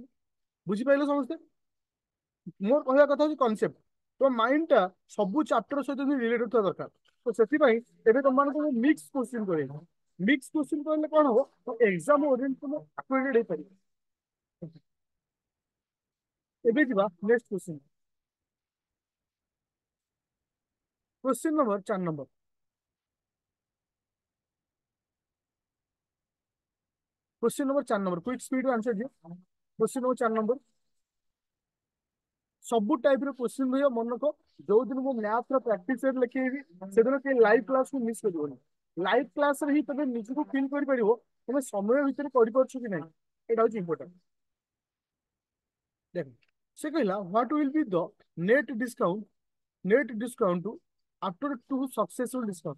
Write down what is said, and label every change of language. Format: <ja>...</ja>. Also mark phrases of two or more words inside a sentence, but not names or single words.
<or>ବୁଝିପାରିଲେ ସମସ୍ତେ? ମୋର କହିବା କଥା ହଉଛି କନସେପ୍ଟ। ତ ମାଇଣ୍ଡ ଟା ସବୁ ଚାପ୍ଟର ସହିତ ରିଲେଟେଡ ଥିବା ଦରକାର। ତ ସେଥିପାଇଁ ଏବେ ତମମାନଙ୍କୁ ମୁଁ</or> <en>mix question</en> <or>କରେଇବି।</or> <en>mix question</en> <or>କହିଲେ କଣ ହବ? ତ</or> <en>exam oriented accurate</en> <or>ହେଇପାରିବ। ଏବେ ଯିବା</or> <en>next question. question number 4 number. question number 4 number, quick speed answer दियो। question number 4 number.</en> <or>ସବୁ ଟାଇପ ର क्वेश्चन ରହିବ ମନେ ରଖ। ଯୋଉ ଦିନ ମୁଁ ମ୍ୟାଥ ର</or> <en>practice set</en> <or>ଲେଖେଇବି, ସେଦିନ କେହି</or> <en>live class</en> <or>କୁ ମିସ୍ କରିବନି।</or> <en>live class</en> <or>ରେ ହିଁ ତମେ ନିଜକୁ ଫିଲ୍ କରିପାରିବ ତମେ ସମୟ ଭିତରେ କରିପାରୁଛ କି ନାହିଁ। ଏଇଟା ହଉଛି ଇମ୍ପୋର୍ଟାଣ୍ଟ। ଦେଖ, ସେ କହିଲା</or> <en>what will be the net discount, net discount after two successful discount.</en>